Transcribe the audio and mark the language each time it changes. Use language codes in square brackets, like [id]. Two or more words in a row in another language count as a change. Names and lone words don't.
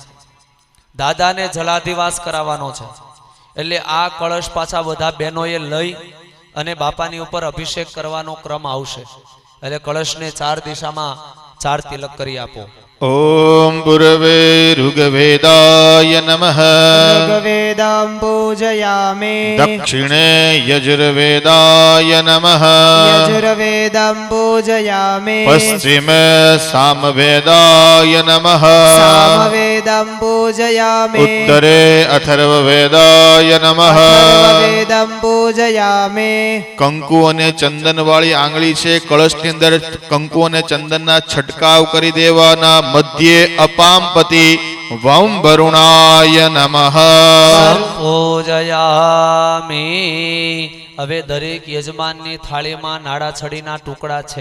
[gu] દાદાને જલાધિવાસ કરાવવાનો છે. એટલે આ કળશ પાછા બધા બહેનોએ લઈ અને બાપાની ઉપર અભિષેક કરવાનો ક્રમ આવશે. એટલે કળશને ચાર દિશામાં ચાર તિલક કરી આપો. [sa] ओम पूर्वे ऋग्वेदाय नमः ऋग्वेदं पूजयामि दक्षिणे यजुर्वेदाय नमः यजुर्वेदं पूजयामि पश्चिमे सामवेदाय नमः सामवेदं पूजयामि उत्तरे अथर्ववेदाय नमः. अथर्ववेदं पूजयामि [gu] કંકુ અને ચંદન વાળી આંગળી છે. કળશની અંદર કંકુ અને ચંદનના છટકાવ કરી દેવાના. [sa] मध्ये अपामपति वम वरुणाय नमः. પૂજયામિ. [gu] હવે દરેક યજમાનની થાળીમાં નાડા છડીના ટુકડા છે.